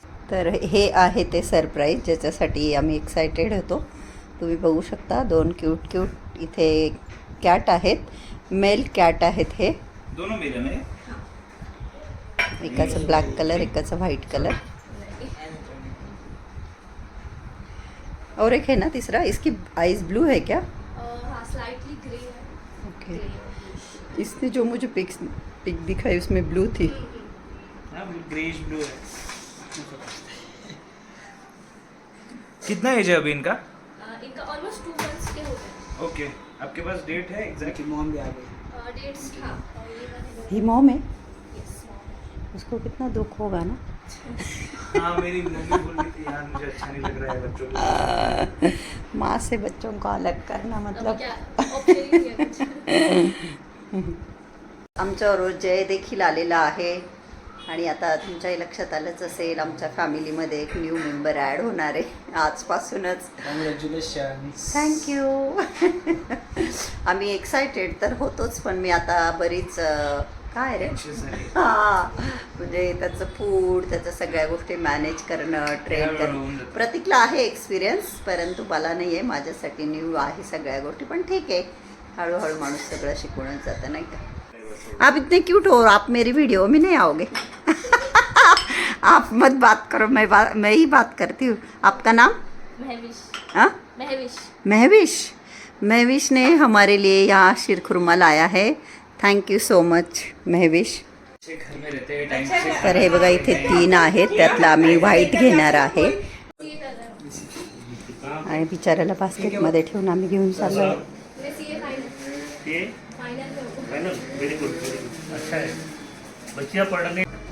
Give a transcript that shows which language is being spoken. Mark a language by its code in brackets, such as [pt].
[mr] तर हे आहे ते सरप्राईज ज्याच्यासाठी आम्ही एक्सायटेड होतो. तुम्ही बघू शकता 2 क्यूट क्यूट इथे कॅट आहेत. मेल कॅट आहेत हे. [hi] दोनों मेल है. [mr] एकाचं ब्लॅक कलर, एकाचं व्हाईट कलर. [hi] और एक है ना तीसरा, इसकी आईज ब्लू है क्या? हाँ स्लाइटली ग्रे है. ओके. इसने जो मुझे पिक दिखाई उसमें ब्लू थी. ग्रेश ब्लू है. कितना एज है अभी इनका? इनका ऑलमोस्ट 2 months के हो गए. ओके. आपके पास डेट है एग्जैक्ट? मॉम भी आ गई. डेट्स था और ये वाले ही मॉम है. [en] yes mom. [hi] उसको कितना दुख होगा ना. हाँ, मेरी मम्मी बोल रही थी यार मुझे अच्छा नहीं लग रहा है बच्चों को. माँ से बच्चों को अलग करना अब मतलब. क्या ऑप्शन ही है कुछ. [mr] आमच्यावर जय देखील आलेला आहे आणि आता तुमच्याही लक्षात आलंच असेल आमच्या फॅमिलीमध्ये एक न्यू मेंबर ॲड होणार आहे आजपासूनच. [en] Congratulation. Thank you. [mr] आम्ही एक्सायटेड तर होतोच, पण मी आता बरीच काय रे हां, म्हणजे त्याचं फूड, त्याच्या सगळ्या गोष्टी मॅनेज करणं, ट्रेन करणं. प्रतीकला आहे एक्सपिरियन्स, परंतु मला नाही आहे. माझ्यासाठी न्यू आहे सगळ्या गोष्टी, पण ठीक आहे, हळूहळू माणूस सगळं शिकूनच जातं नाही का. [hi] आप इतने क्यूट हो, आप मेरी वीडियो में नहीं आओगे. आप मत बात करो, मैं ही बात करती हूँ. आपका नाम? महविश. हाँ, महविश. महविश. महविश ने हमारे लिए यहाँ शीरखुरमा लाया है. [en] Thank you so much Mahvish. [hi] घर में रहते हुए टाइम से [mr] तर हे बघा इथे 3 आहेत, त्यातला आम्ही व्हाईट घेणार आहे आणि बिचाऱ्याला बास्केटमध्ये ठेवून आम्ही घेऊन चाललो. [hi] मैं सीए फाइनल. ये फाइनल में हूँ. [en] Final. Very good very good. [hi] अच्छा है बच्चियाँ पढ़ने.